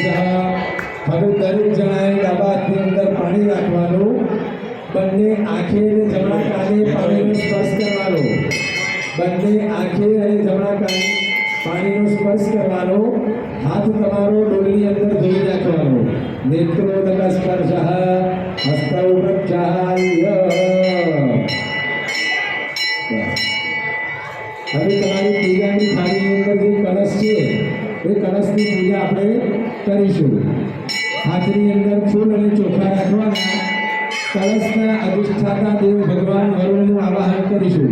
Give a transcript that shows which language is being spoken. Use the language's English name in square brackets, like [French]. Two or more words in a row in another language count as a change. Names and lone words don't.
[Gujarati] હવે દરેક જણાએ ડાબા હાથની અંદર પાણી રાખવાનું। બંને આંખે અને જમણા કાને પાણીનો સ્પર્શ કરવાનો। બંને આંખે અને જમણા કાને પાણીનો સ્પર્શ કરવાનો। હાથ તમારો ડોલી અંદર ધોઈ નાખવાનો। [Sanskrit] नेत्रोदक स्पर्श हस्तौ प्रक्षाल्य। [Gujarati] હવે તમારી પૂજાની થાળીની અંદર જે કળશ છે એ કળશની પૂજા આપણે કરીશું। હાથની અંદર ફૂલ અને ચોખા રાખવાના। કળશના અધિષ્ઠાતા દેવ ભગવાન વરુણનું આવાહન કરીશું।